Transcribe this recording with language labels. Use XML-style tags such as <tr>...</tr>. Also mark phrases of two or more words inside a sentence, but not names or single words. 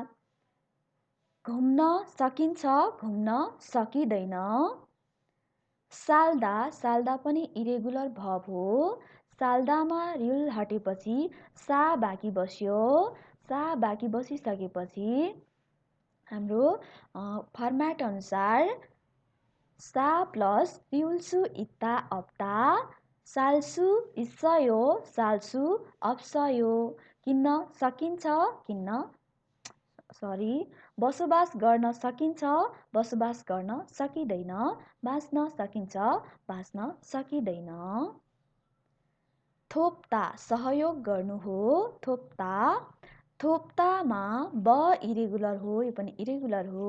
<ne>घुम्न सकिन्छ, घुम्न सकिँदैन। साल्दा, साल्दा पनि इरेगुलर भर्ब हो। साल्दामा रिउल हटेपछि सा बाँकी बस्यो। सा बाँकी बसिसकेपछि हाम्रो फर्मेट अनुसार सा प्लस</ne> <ko>리을수 있다 없다 살수 있어요 살수 없어요.</ko> <ne>किन्न सकिन्छ, बसोबास गर्न सकिन्छ, बसोबास गर्न सकिँदैन। बाँच्न सकिन्छ, बाँच्न सकिँदैन। थोप्ता सहयोग गर्नु हो। थोप्ता, थोप्तामा ब इरेगुलर हो, यो पनि इरेगुलर हो।</ne>